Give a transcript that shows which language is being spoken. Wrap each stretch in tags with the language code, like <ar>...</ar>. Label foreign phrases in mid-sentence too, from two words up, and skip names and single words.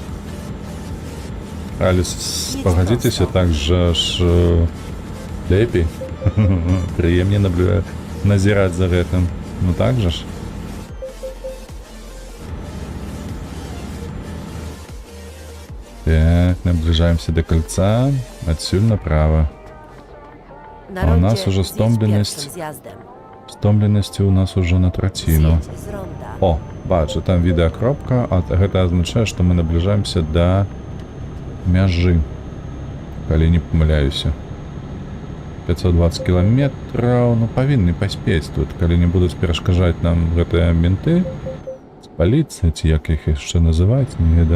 <be>Але пагадзіцеся, так жа ж лепей. Прыемней назіраць за гэтым. Ну так жа ж. Так, наближаемся до кольца. Адсюль направо.</be> <pl>Na</pl> <be>A u nas</be> <pl>rondzie</pl> <be>уже</be> <pl>zjedź stąpленность. pierwszym zjazdem.</pl> <be>Стомленасці у нас уже на траціну.</be> <pl>Zjedź z ronda.</pl> <be>О, бачу, там відэакропка, а гэта азначае, што мы набліжаемся да мяжы. Калі не памыляюся. 520 кіламетраў, ну павінны паспець тут, калі не будуць перашкаджаць нам гэтыя менты з паліцыі, ці як іх яшчэ называць, не ведаю.</be>